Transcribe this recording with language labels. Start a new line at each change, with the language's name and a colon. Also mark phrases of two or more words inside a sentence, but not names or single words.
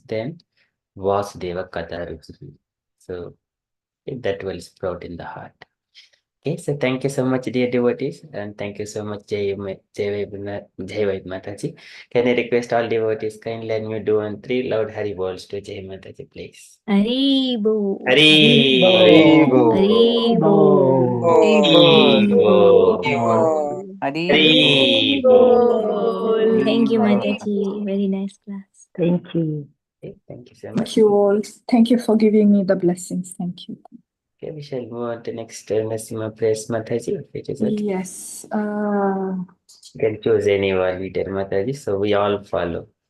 English: Then Vasudeva Katha. So that will sprout in the heart. Okay, so thank you so much, dear devotees, and thank you so much, Jai Vaid Mataji. Can I request all devotees kindly let me do on 3 loud Hari Bols to Jai Mataji, please? Hari Bo. Hari Haribo. Hari Bo. Hari Bo. Hari Hari Bo. Thank you, Bo. Mataji. Very nice class. Thank you. Okay, thank you so Thank much. you all. Thank you for giving me the blessings. Thank you. Okay, we shall move on to next Nasima Praise Mataji. If it is okay. Yes. You can choose anyone, leader Mataji, so we all follow.